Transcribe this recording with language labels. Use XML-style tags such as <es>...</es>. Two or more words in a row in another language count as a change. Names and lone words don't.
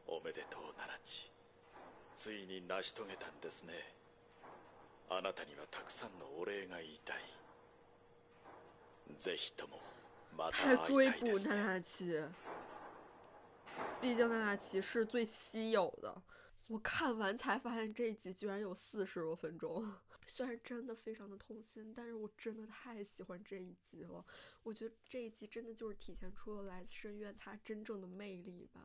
<ja>めでとうナナチ。ついに成し遂げたんですね。あなたにはたくさんのお礼が言いたい。ぜひともまた会いた</ja> <zh>太追</zh> <ja>いです</ja> <zh>捕娜娜</zh> <ja>ね。</ja> <zh>奇，毕竟娜娜奇是最稀有的。我看完才发现这一集居然有40多分钟，虽然真的非常的痛心，但是我真的太喜欢这一集了。我觉得这一集真的就是体现出了来自深渊它真正的魅力吧。</zh>